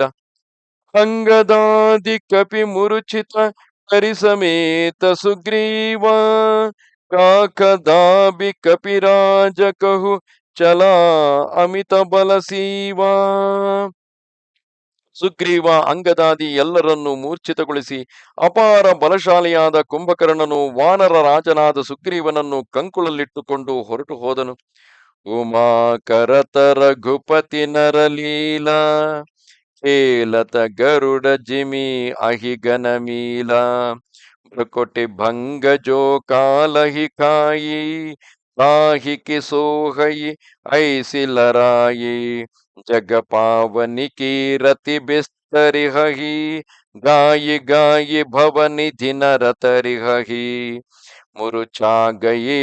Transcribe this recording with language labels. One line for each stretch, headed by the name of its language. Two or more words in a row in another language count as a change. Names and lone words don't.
Awadhi: अंगदादि कपि मुरुछित करिसमेत सुग्रीव काँखदाबि कपिराज कहुँ चला अमित बलसींव.
Kannada: ಸುಗ್ರೀವ ಅಂಗದಾದಿ ಎಲ್ಲರನ್ನೂ ಮೂರ್ಛಿತಗೊಳಿಸಿ ಅಪಾರ ಬಲಶಾಲಿಯಾದ ಕುಂಭಕರ್ಣನು ವಾನರ ರಾಜನಾದ ಸುಗ್ರೀವನನ್ನು ಕಂಕುಳಲ್ಲಿಟ್ಟುಕೊಂಡು ಹೊರಟು ಹೋದನು.
Awadhi: उमा करत रघुपति नरलीला खेलत गरुड़ जिमि अहिगन मीला भृकुटि भंगजो कालहि खाई ताहिकि सोहइ ऐसिलराई जग पावनि कीरति बिस्तरिहहिं गाइ गाइ भवनिधि नरतरिहहिं मुरुछा गइ